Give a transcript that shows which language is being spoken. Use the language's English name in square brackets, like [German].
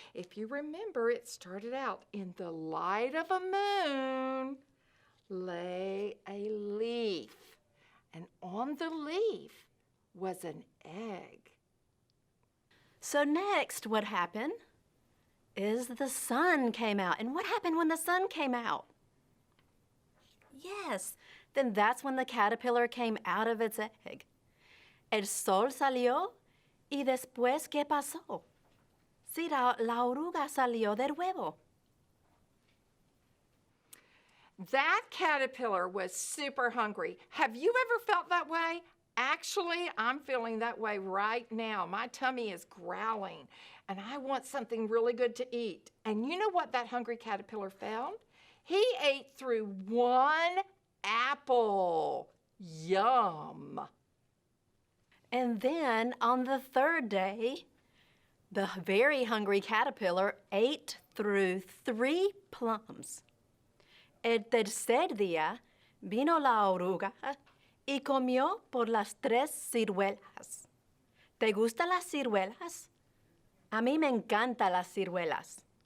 [English] If you remember, it started out, in the light of a moon lay a leaf, and on the leaf was an egg. So next, what happened is the sun came out. And what happened when the sun came out? Yes, then that's when the caterpillar came out of its egg. [Spanish] El sol salió y después, ¿qué pasó? Sí, la oruga salió del huevo. [English] That caterpillar was super hungry. Have you ever felt that way? Actually, I'm feeling that way right now. My tummy is growling, and I want something really good to eat. And you know what that hungry caterpillar found? He ate through one apple. Yum. And then on the third day, the very hungry caterpillar ate through 3 plums. [Spanish] El tercer día vino la oruga y comió por las 3 ciruelas. ¿Te gustan las ciruelas? A mí me encantan las ciruelas.